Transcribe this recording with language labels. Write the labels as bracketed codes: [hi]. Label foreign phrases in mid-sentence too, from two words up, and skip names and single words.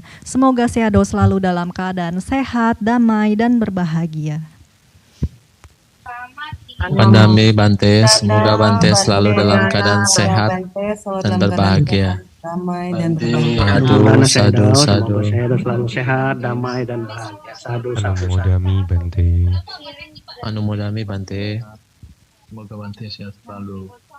[id] Semoga Seado selalu dalam keadaan sehat, damai, dan berbahagia. Pandami Bante, semoga Bante selalu dalam keadaan sehat dan berbahagia. Damai dan [pi] Sadu. [id] Semoga Seado selalu sehat, damai dan bahagia. [pi] Sadu. Anumodami Bante. Anumodami Bante. [id] Semoga Bante sehat selalu.